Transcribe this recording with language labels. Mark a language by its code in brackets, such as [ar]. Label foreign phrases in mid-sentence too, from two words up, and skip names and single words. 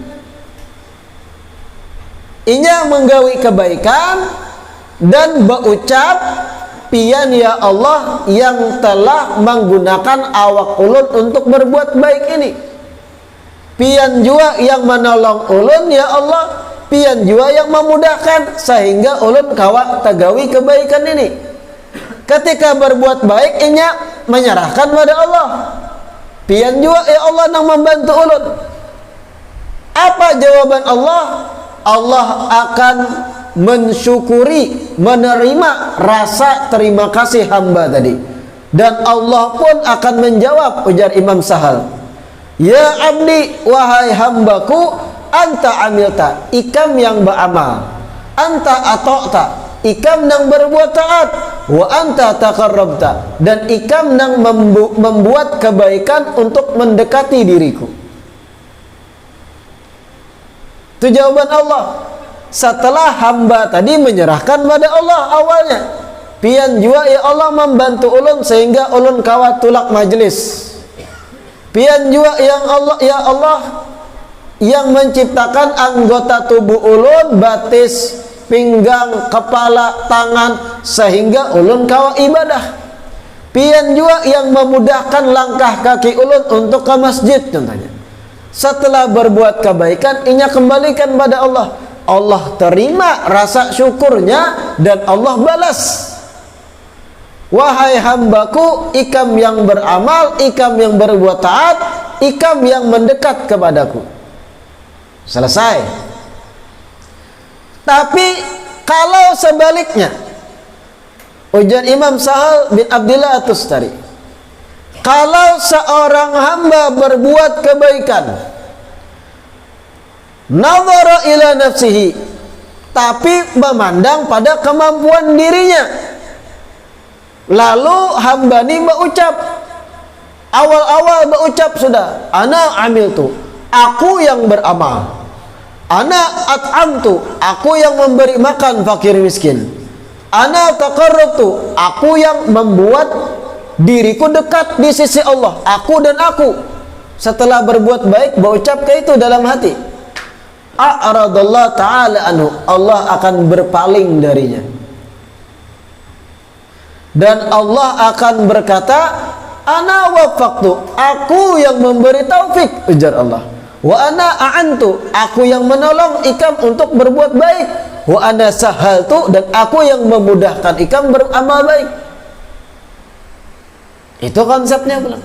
[id] Inya menggawi kebaikan dan berucap, pian ya Allah yang telah menggunakan [bjn] awak ulun [id] untuk berbuat baik ini. Pian juga yang menolong ulun ya Allah, pian juga yang memudahkan sehingga [bjn] ulun kawa tagawi [id] kebaikan ini. Ketika berbuat baik inya menyerahkan pada Allah. Pian juga ya Allah yang membantu ulun. Apa jawaban Allah? Allah akan mensyukuri, menerima rasa terima kasih hamba tadi. Dan Allah pun akan menjawab, ujar Imam Sahal, [ar] يا عبدي, [id] wahai hambaku, [ar] أنت عملت, [id] ikam yang beramal, [ar] أنت أطعت, [id] ikam yang berbuat taat, [ar] وأنت تقربت, [id] dan ikam yang membuat kebaikan untuk mendekati diriku. Itu jawaban Allah. Setelah hamba tadi menyerahkan pada Allah awalnya, pian juga ya Allah membantu ulun sehingga [bjn] ulun kawa tulak majlis. [id] Pian juga yang Allah ya Allah yang menciptakan anggota tubuh ulun, batis, pinggang, kepala, tangan sehingga ulun kawa ibadah. Pian juga yang memudahkan langkah kaki ulun untuk ke masjid contohnya. Setelah berbuat kebaikan, inya kembalikan pada Allah. Allah terima rasa syukurnya dan Allah balas. Wahai hambaku, ikam yang beramal, ikam yang berbuat taat, ikam yang mendekat kepadaku. Selesai. Tapi kalau sebaliknya, ujar Imam Sahal bin Abdillah At-Tustari, kalau seorang hamba berbuat kebaikan, [ar] نظر إلى نفسه, [id] tapi memandang pada kemampuan dirinya, lalu hamba ini berucap, awal-awal berucap sudah, [ar] أنا عملت, [id] aku yang beramal, [ar] أنا أطعمت, [id] aku yang memberi makan fakir miskin, [ar] أنا تقربت, [id] aku yang membuat diriku dekat di sisi Allah, aku dan aku. Setelah berbuat baik berucap ke itu dalam hati, [ar] أعرض الله تعالى عنه, [id] Allah akan berpaling darinya, dan Allah akan berkata, [ar] أنا وفقت, [id] aku yang memberi taufik, ujar Allah, [ar] وأنا أعنت, [id] aku yang menolong ikam untuk berbuat baik, [ar] وأنا سهلت, [id] dan aku yang memudahkan ikam beramal baik. Itu konsepnya belum.